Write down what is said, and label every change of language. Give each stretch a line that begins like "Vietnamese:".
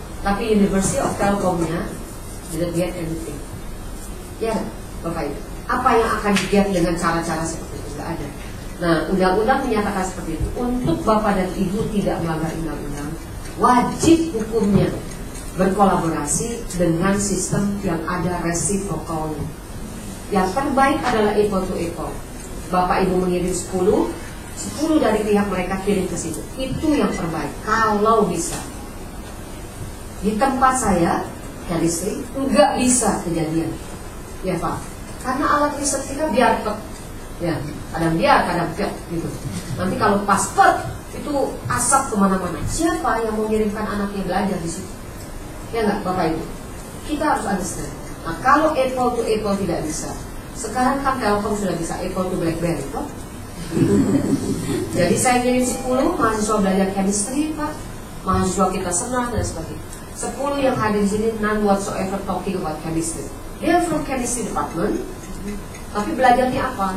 Indonesian: Tapi
English: University of Telkomnya didn't get anything.
Indonesian: Ya, Bapak Ibu. Apa yang akan di-get dengan cara-cara seperti itu? Tidak ada. Nah, undang-undang menyatakan seperti itu. Untuk Bapak dan Ibu tidak melanggar undang-undang, wajib hukumnya berkolaborasi dengan sistem yang ada reciprocalnya. Yang terbaik adalah
English: equal to equal.
Indonesian: Bapak Ibu mengirim 10 dari pihak mereka kirim ke situ. Itu yang terbaik. Kalau bisa. Di tempat saya, chemistry, nggak bisa kejadian. Ya Pak. Karena alat riset kita biar ya, kadang biar, kadang biar gitu. Nanti kalau pas itu asap kemana-mana. Siapa yang mau mengirimkan anaknya belajar di situ? Ya nggak Bapak Ibu? Kita harus understand. Nah, kalau
English: equal to equal
Indonesian: tidak bisa. Sekarang kan Telkom sudah bisa
English: equal to BlackBerry,
Indonesian: Pak. Jadi saya ngirim 10 mahasiswa belajar chemistry, Pak. Mahasiswa kita senang dan sebagainya.
English: 10
Indonesian: yang hadir di sini
English: none whatsoever talking about chemistry. They are from chemistry department,
Indonesian: tapi belajarnya apa?